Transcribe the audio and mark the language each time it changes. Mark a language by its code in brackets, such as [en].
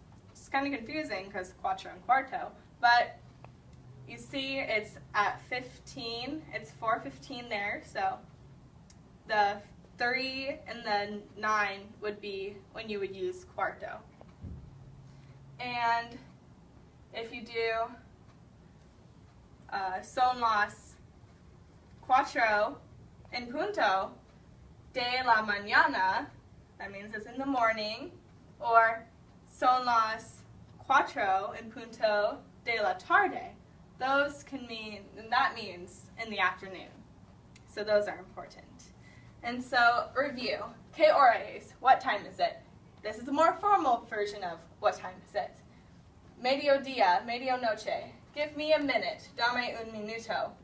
[en] It's kind of confusing because cuatro and cuarto, but you see it's at 15, it's 4:15 there, so the 3 and the 9 would be when you would use cuarto. And if you do [es] son las 4 en punto de la mañana, [en] that means it's in the morning, or [es] son las 4 en punto de la tarde. [en] Those can mean, and that means in the afternoon. So those are important. And so, review. [es] ¿Qué hora es? [en] What time is it? This is a more formal version of what time is it. [es] Mediodía, medianoche. [en] Give me a minute. [es] Dame un minuto.